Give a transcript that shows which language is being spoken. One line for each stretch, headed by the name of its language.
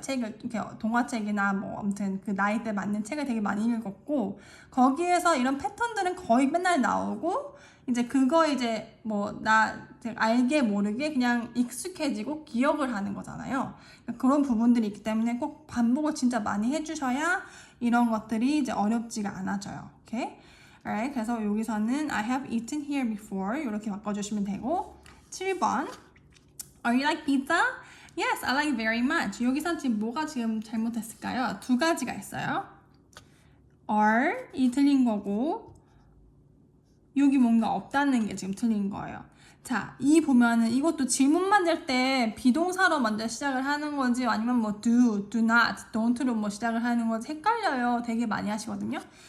Korean: 책을 이렇게 동화책이나 뭐 아무튼 그 나이대 맞는 책을 되게 많이 읽었고 거기에서 이런 패턴들은 거의 맨날 나오고 이제 그거 이제 뭐 나 알게 모르게 그냥 익숙해지고 기억을 하는 거잖아요. 그러니까 그런 부분들이 있기 때문에 꼭 반복을 진짜 많이 해주셔야 이런 것들이 이제 어렵지가 않아져요. 오케이? Alright, 그래서 여기서는
English: I have eaten here before
Korean: 이렇게 바꿔주시면 되고 7번
English: Are you like pizza? Yes, I like very much.
Korean: 여기서 지금 뭐가 지금 잘못했을까요? 두 가지가 있어요. are 이 틀린 거고 여기 뭔가 없다는 게 지금 틀린 거예요. 자, 이 보면은 이것도 질문 만들 때 비동사로 먼저 시작을 하는 건지 아니면 뭐 do, do not, don't로 뭐 시작을 하는 건지 헷갈려요. 되게 많이 하시거든요.